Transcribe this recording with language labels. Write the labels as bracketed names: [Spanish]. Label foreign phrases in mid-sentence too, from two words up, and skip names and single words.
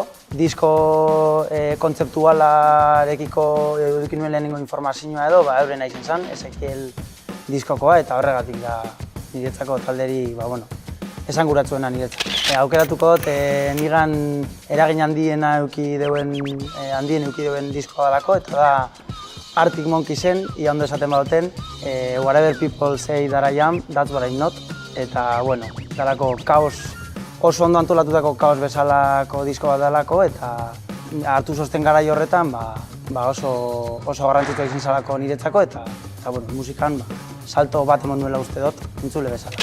[Basque] Disko kontzeptualarekiko eduki nuen lehenengo informazioa edo, eurena izan zen, Ezekiel diskokoa, eta horregatik da niretzako talderi, esanguratsuena niretzako. Aukeratuko dut, nigan eragin handiena eduki deuen diskoa dalako, eta da Arctic Monkeys'en, ia ondo esaten baduten, Whatever People Say That I Am, That's What I'm Not. Eta, dalako kaos, oso ondo antolatutako kaos bezalako disko bat dalako, eta hartu sosten garai horretan, oso garrantzitsua izan zalako niretzako, eta musikan salto bat emon nuela uste dut, entzule bezala.